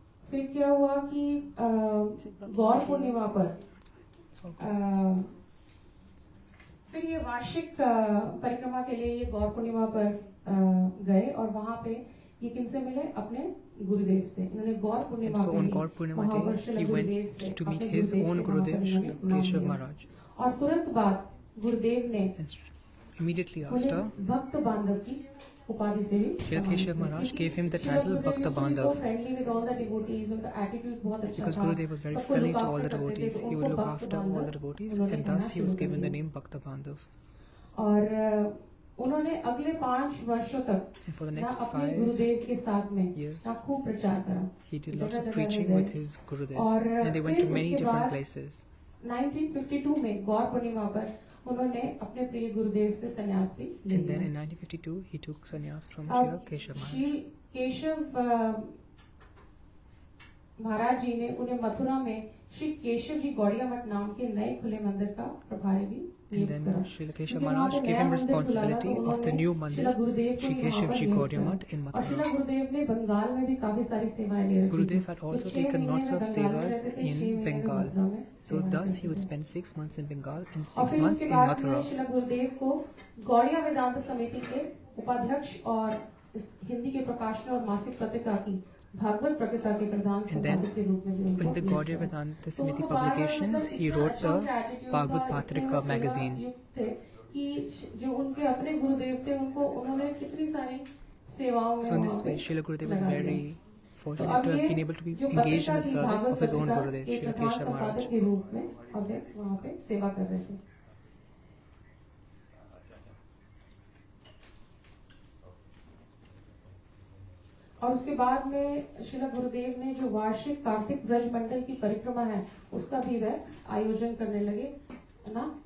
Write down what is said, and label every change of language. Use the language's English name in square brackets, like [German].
[Hindi] फिर क्या हुआ कि गौर पूर्णिमा पर फिर ये वार्षिक परिक्रमा के लिए ये गौर पूर्णिमा पर गए और वहाँ पे ये किनसे मिले? अपने गुरुदेव से. इन्होंने गौर पूर्णिमा [English] day he went to meet his own Gurudev, Srila Keshav Maharaj. [Hindi] और तुरंत बाद गुरुदेव ने [English] immediately after, [Hindi] भक्त बांधव की उपाधि से भी [English] Srila Keshav Maharaj gave him the title Bhakta Bandhav. Because Gurudev was very friendly to all the devotees, he would look after all the devotees, and thus he was given the name Bhakta Bandhav. [Hindi] और उन्होंने अगले 5 वर्षों तक [English] for the next [Hindi] अपने गुरुदेव के साथ में खूब प्रचार करा. [English] He did lots of preaching with his Gurudev, and they went to many different places. [Hindi] 1952 में गौर पूर्णिमा पर उन्होंने अपने प्रिय गुरुदेव से संन्यास भी लिया. [English] And then in 1952 he took sannyas from Srila Keshav Maharaj. [Hindi] Shri Keshav Maharaj जी ने उन्हें मथुरा में श्री केशव जी गौड़िया मठ नाम के नए खुले मंदिर का प्रभारी भी [English] And then Srila Keshav Maharaj gave him responsibility of the new mandir, Sri Keshav Ji Gaudiya Math in Mathura. Gurudev had also taken lots of sevas in Bengal. So thus he would spend 6 months in Bengal and 6 months in Mathura. [Hindi] गुरुदेव को गौड़िया वेदांत समिति के उपाध्यक्ष और हिंदी के प्रकाशन और मासिक पत्रिका की भागवत प्रकृता के प्रधान संपादक के रूप में भी. [English] In the Gaudiya Vedanta Samiti publications, he wrote the Bhagavad Patrika magazine. [Hindi] कि जो उनके अपने गुरुदेव थे उनको उन्होंने कितनी सारी सेवाओं में. [English] So in this way, Srila Gurudev was very fortunate to have been able to be engaged in the service of his own Gurudev, Srila Keshav Maharaj. [Hindi] के रूप में अब वहाँ पे सेवा कर रहे थे. और उसके बाद में श्रीला गुरुदेव ने जो वार्षिक कार्तिक ब्रज मंडल की परिक्रमा है उसका भी वह आयोजन करने लगे ना.